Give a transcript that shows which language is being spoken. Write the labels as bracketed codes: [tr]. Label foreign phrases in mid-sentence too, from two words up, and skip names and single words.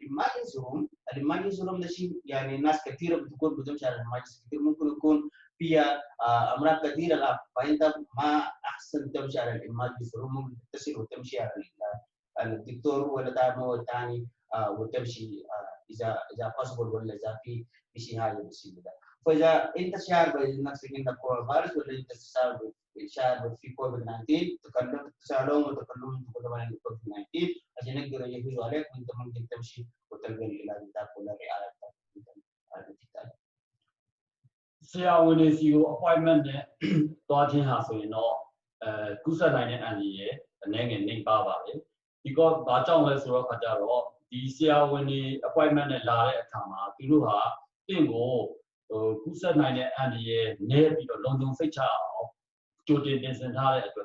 [en] emergency room [ar] ده شيء يعني ناس كثيره بتكون بتمشي على الإمرجنسي كثير ممكن يكون فيها امراض كثيره لا فانت ما احسن تمشي على [en] emergency room [ar] ممكن تتصل وتمشي على الدكتور ولا تعمل موعد ثاني وتمشي اذا possible ولا اذا في شيء هذا بيصير ده. فاذا انت شاعر بنفسك انك كورونا فيروس ولا انت شاعر في كوفيد 19 تسالهم وتكلمهم تقول لهم انا كوفيد 19 عشان يقدروا يجهزوا عليك وانت ممكن تمشي وتلقى العلاج بتاعك ولا الرعايه بتاعتك. [my] ဆရာဝန်တွေစီကို appointment နဲ့သွားခြင်းဟာဆိုရင်တော့ကူးစက်နိုင်တဲ့အန္တရာယ်အနေငယ်နှိမ်ပါပါတယ်ဒီကဘာကြောင့်လဲဆိုတော့ခါကြတော့ဒီဆရာဝန်တွေ appointment နဲ့လာတဲ့အခါမှာသူတို့ဟာတင့်ကိုကူးစက်နိုင်တဲ့အန္တရာယ်နည်းပြီးတော့လုံခြုံစိတ်ချအောင်ကြိုတင်ပြင်ဆင်ထားတဲ့အတွက်